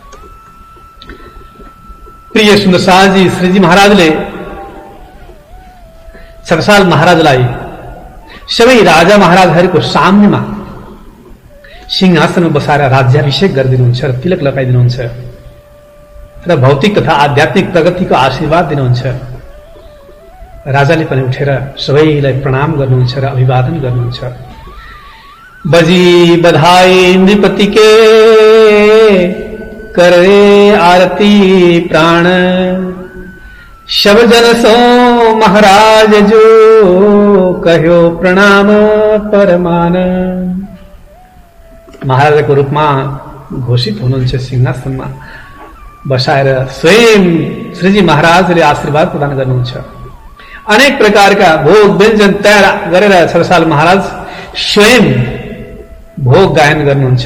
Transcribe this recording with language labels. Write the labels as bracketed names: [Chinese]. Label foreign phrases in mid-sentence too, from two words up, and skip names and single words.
[Nepali] प्रिय सुन्दरसालजी श्रीजी महाराजले छत्रसाल महाराजलाई सबै राजा महाराजहरूको सामनेमा सिंहासनमा बसाएर राज्याभिषेक गरिदिनुहुन्छ र तिलक लगाइदिनुहुन्छ र भौतिक तथा आध्यात्मिक प्रगतिको आशीर्वाद दिनुहुन्छ। राजाले पनि उठेर सबैलाई प्रणाम गर्नुहुन्छ र अभिवादन गर्नुहुन्छ। [Hindi] बजी बधाई नृपति के करे आरती प्राण सब जन सो महाराज जो कहो प्रणाम परमान। [Nepali] महाराजको रूपमा घोषित हुनुहुन्छ सिंहासनमा बसाएर स्वयं श्रीजी महाराजले आशीर्वाद प्रदान गर्नुहुन्छ। अनेक प्रकारका भोग व्यञ्जन तयार गरेर छत्रसाल महाराज स्वयं भोग गायन गर्नुहुन्छ।